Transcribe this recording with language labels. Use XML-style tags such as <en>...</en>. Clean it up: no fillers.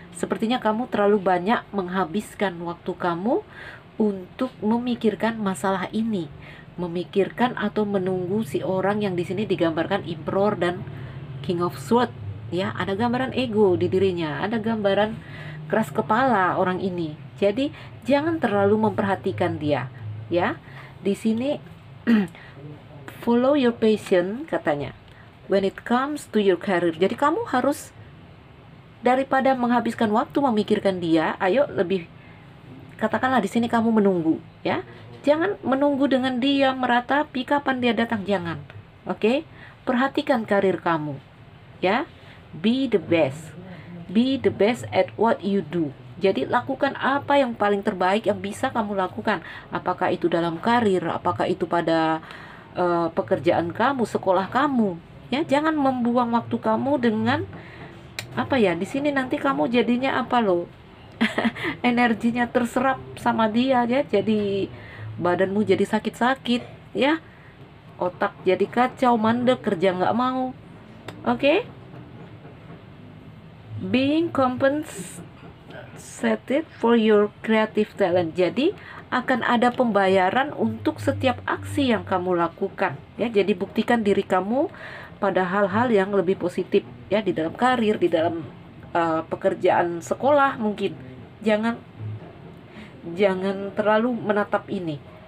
<id>Sepertinya kamu terlalu banyak menghabiskan waktu kamu untuk memikirkan masalah ini, memikirkan atau menunggu si orang yang di sini digambarkan Emperor dan King of Swords ya. Ada gambaran ego di dirinya, ada gambaran keras kepala orang ini. Jadi jangan terlalu memperhatikan dia ya. Di sini</id> <en>follow your passion</en> <id>katanya</id> <en>when it comes to your career.</en> <id>Jadi kamu harus, daripada menghabiskan waktu memikirkan dia, ayo lebih, katakanlah di sini kamu menunggu ya. Jangan menunggu dengan dia meratapi kapan dia datang, jangan. Oke? Perhatikan karir kamu ya.</id> <en>Be the best. Be the best at what you do.</en> <id>Jadi lakukan apa yang paling terbaik yang bisa kamu lakukan. Apakah itu dalam karir, apakah itu pada pekerjaan kamu, sekolah kamu ya. Jangan membuang waktu kamu dengan di sini nanti kamu jadinya energinya terserap sama dia ya. Jadi badanmu jadi sakit-sakit ya, otak jadi kacau, mandek, kerja nggak mau. Oke?</id> <en>Being compensated for your creative talent.</en> <id>Jadi akan ada pembayaran untuk setiap aksi yang kamu lakukan ya. Jadi buktikan diri kamu pada hal-hal yang lebih positif ya, di dalam karir, di dalam pekerjaan, sekolah mungkin. Jangan terlalu menatap ini.</id>